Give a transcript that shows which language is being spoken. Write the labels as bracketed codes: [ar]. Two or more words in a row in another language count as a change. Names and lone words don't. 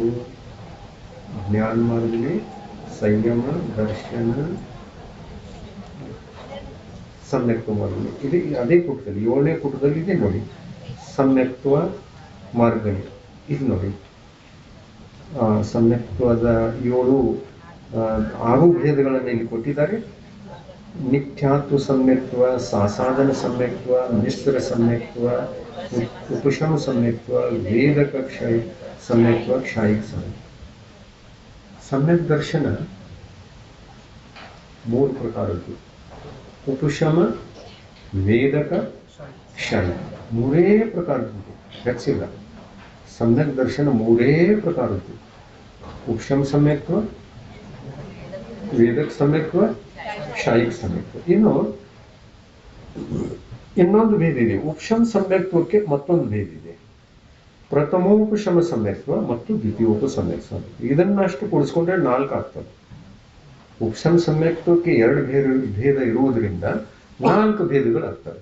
[kn] ಜ್ಞಾನ ಮಾರ್ಗನೆ, ಸಂಯಮ, ದರ್ಶನ, ಸಮ್ಯಕ್ತ್ವ ಮಾರ್ಗನೆ. ಇದು ಅದೇ ಪುಟದಲ್ಲಿ 7ನೇ ಪುಟದಲ್ಲಿ ಇದೆ ನೋಡಿ. ಸಮ್ಯಕ್ತ್ವ ಮಾರ್ಗನೆ ಇದು ನೋಡಿ. ಸಮ್ಯಕ್ತ್ವದ 6 ಭೇದಗಳನ್ನು ಇಲ್ಲಿ ಕೊಟ್ಟಿದ್ದಾರೆ. [sa] नित्यात्व सम्यक्त्व, सासाधन सम्यक्त्व, मिश्र सम्यक्त्व, उपशम सम्यक्त्व, वेदक क्षय सम्यक्त्व, क्षायिक सम्यक्त्व. सम्यक दर्शन [kn] ಮೂರು ಪ್ರಕಾರದ್ದು. ಉಪಶಮ, ವೇದಕ, ಕ್ಷಾಯಿ ಮೂರೇ ಪ್ರಕಾರದ್ದು, ಹೆಚ್ಚಿಲ್ಲ. [sa] सम्यक दर्शन [kn] ಮೂರೇ ಪ್ರಕಾರದ್ದು. [sa] उपशम सम्यक्त्व, वेदक सम्यक्त्व, क्षायिक सम्यक्त्व. [kn] ಇನ್ನೊಂದು ಭೇದ ಇದೆ. ಉಪಶಮ ಸಮ್ಯಕ್ತ್ವಕ್ಕೆ ಮತ್ತೊಂದು ಭೇದ ಇದೆ. ಪ್ರಥಮೋಪಶಮ ಸಮ್ಯಕ್ತ್ವ ಮತ್ತು ದ್ವಿತೀಯೋಪಸಮ್ಯಕ್ತ್ವ. ಇದನ್ನಷ್ಟು ಕೂಡಿಸ್ಕೊಂಡ್ರೆ 4 ಆಗ್ತದೆ. ಉಪಶಮ ಸಮ್ಯಕ್ತ್ವಕ್ಕೆ 2 ಭೇದ ಇರುವುದರಿಂದ 4 ಭೇದಗಳಾಗ್ತವೆ.